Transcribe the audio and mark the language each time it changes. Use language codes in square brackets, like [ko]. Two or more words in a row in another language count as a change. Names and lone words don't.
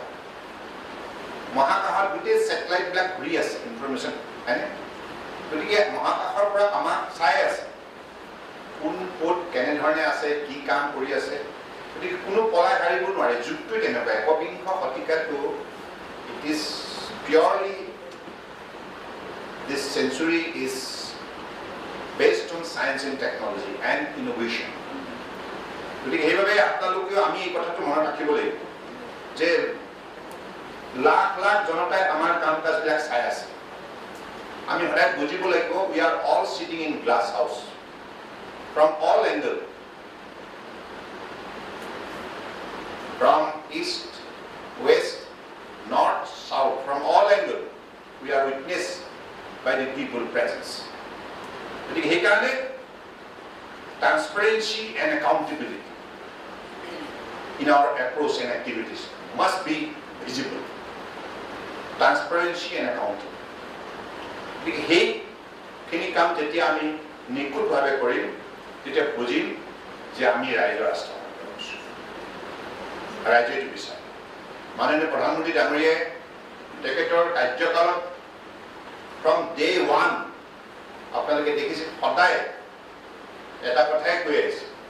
[as] মহাকাশত গোটেই ছেটেলাইটবিলাক ঘূৰি আছে ইনফৰমেশ্যন, হয়নে? গতিকে মহাকাশৰ পৰা আমাক চাই আছে কোন ক'ত কেনেধৰণে আছে, কি কাম কৰি আছে। গতিকে কোনো পলাই হাৰিব নোৱাৰে। যুগটো তেনেকুৱা। একবিংশ শতিকাটো [en] it is purely this century is based on science and technology and innovation. [as] গতিকে সেইবাবে আপোনালোকেও আমি এই কথাটো মনত ৰাখিব লাগিব যে লাখ লাখ জনতাই আমাৰ কাম কাজবিলাক চাই আছে। আমি সদায় বুজিব লাগিব [en] we are all sitting in glass house from all angles, from east, west, north, south, from all angles we are witnessed by the people presence. [as] গতিকে সেইকাৰণে [en] transparency and accountability in our approach and activities must be visible. Transparency and accountability. [as] গতিকে সেইখিনি কাম যেতিয়া আমি নিখুঁতভাৱে কৰিম তেতিয়া বুজিম যে আমি ৰাইজৰ আস্থা কৰিছোঁ। ৰাইজে এইটো বিচাৰে। মাননীয় প্ৰধানমন্ত্ৰী ডাঙৰীয়াই তেখেতৰ কাৰ্যকালত [en] from day one [as] আপোনালোকে দেখিছে সদায় এটা কথাই কৈ আহিছে